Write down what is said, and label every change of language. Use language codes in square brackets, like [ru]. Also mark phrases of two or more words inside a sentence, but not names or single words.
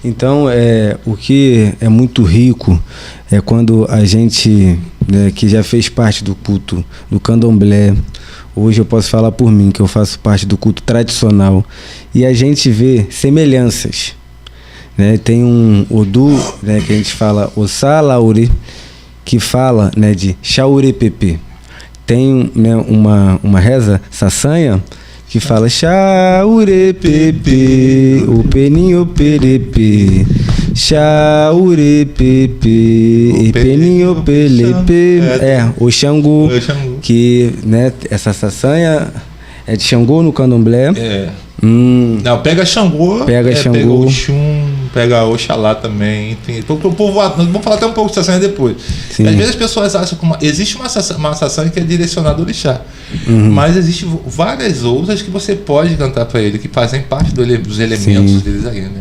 [pt] Então, o que é muito rico é quando a gente, né, que já fez parte do culto do candomblé, hoje eu posso falar por mim, que eu faço parte do culto tradicional, e a gente vê semelhanças, né? Tem um Odu, né, que a gente fala Ossalaure, que fala, né, de Xaurepepe. Tem, né, uma reza sasanha que fala [yo] Xaurepepe, o peninho perepe, Xaurepepe, e peninho pelepe. [pt] O Xangô, que, né, essa sasanha é de Xangô no candomblé. Não, pega Xangô, pega Oxum, pega Oxalá também, enfim. O povo, vamos falar até um pouco de sasanha depois. Às vezes as pessoas acham que existe uma sasanha que é direcionada ao orixá, mas existem várias outras que você pode cantar para ele, que fazem parte dos elementos deles aí, né?